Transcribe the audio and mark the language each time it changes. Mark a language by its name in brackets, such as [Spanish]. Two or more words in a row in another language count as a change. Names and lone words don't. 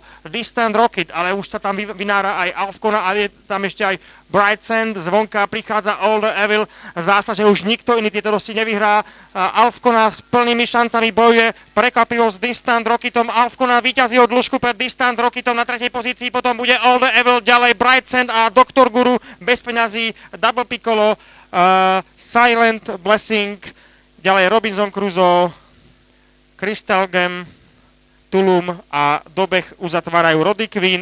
[Slovak] Distant Rocket, ale už sa tam vynára aj Alfcona a je tam ešte aj Bright Sand. Zvonka prichádza All the Evil. Zdá sa, že už nikto iný tieto dosti nevyhrá. Alfcona s plnými šancami bojuje prekvapivo s Distant Rocketom. Alfcona víťazí o dĺžku pred Distant Rocketom na tretej pozícii, potom bude All the Evil, ďalej Bright Sand a Dr. Guru bez peňazí, Double Piccolo, Silent Blessing, ďalej Robinson Crusoe, Crystal Gem, Tulum a dobeh uzatvárajú Roddy Queen